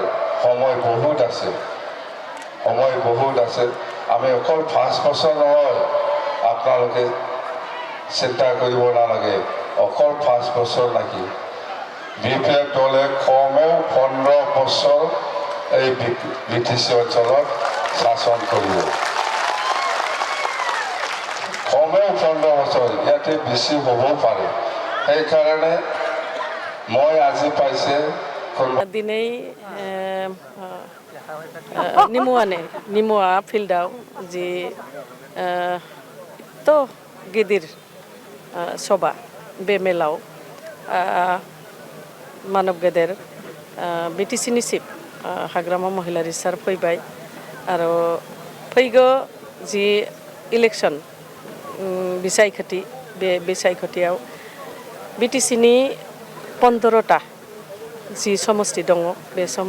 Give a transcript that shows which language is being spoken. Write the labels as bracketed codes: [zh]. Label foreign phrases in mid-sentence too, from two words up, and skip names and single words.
[as] সময় বহুত আছে আমি অকল 5 বছৰ নহয় আপোনালোকে চিন্তা কৰিব নালাগে অকল 5 বছৰ নাকি BPF দলে কমেও 15 বছৰ এই BTC অঞ্চলত শাসন কৰিব কমেও 15 বছৰ ইয়াতে বেছি হ'ব পাৰে। সেইকাৰণে মই আজি পাইছে [brx] दिनै निमुआ फिल्डआव जि तो गिदिर सभा बे मेलाव मानव गेदेर बीटीसीनि चिफ हाग्रामा महिलारि सार फैबाय आरो फैगौ जि इलेक्शन बिसायख'थि बे बिसायख'थियाव बीटीसीनि 15टा जि समष्टि दङ बे